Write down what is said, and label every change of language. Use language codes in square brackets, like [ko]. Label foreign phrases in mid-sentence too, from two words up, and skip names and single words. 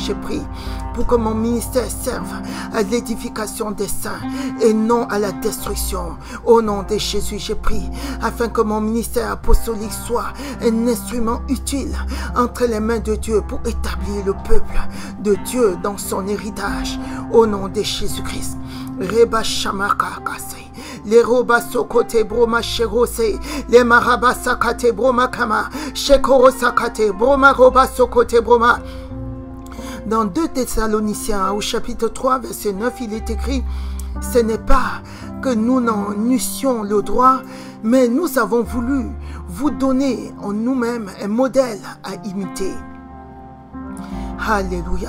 [fr] Je prie pour que mon ministère serve à l'édification des saints et non à la destruction. Au nom de Jésus, je prie afin que mon ministère apostolique soit un instrument utile entre les mains de Dieu pour établir le peuple de Dieu dans son héritage. Au nom de Jésus-Christ. Reba Shamaka Kase. Les roba sokote broma sherose, les maraba sakate broma kama, shekoro sakate broma roba sokote broma. Dans 2 Thessaloniciens au chapitre 3 verset 9, il est écrit: ce n'est pas que nous n'en eussions le droit, mais nous avons voulu vous donner en nous-mêmes un modèle à imiter. Alléluia.